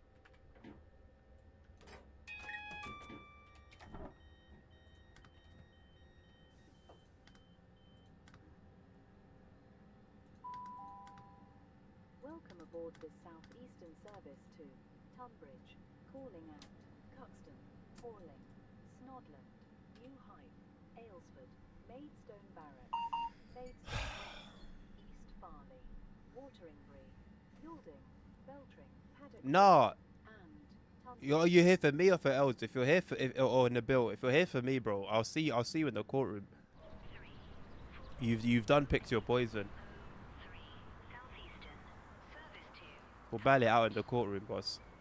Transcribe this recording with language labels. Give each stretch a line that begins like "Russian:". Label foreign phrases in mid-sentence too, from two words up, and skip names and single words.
English: Welcome aboard this southeastern service to Tunbridge, calling at Cuxton, Horling, Snodland, New Hythe, Aylesford, Maidstone Barracks, Maidstone West, East Farley, Wateringbury, Yalding, Beltring, Paddock, Nah, and are you here for me or for Els? If you're here for or Nabil, if you're here for me, bro, I'll see you in the courtroom. You've done picked your poison. We'll battle it out in the courtroom, boss.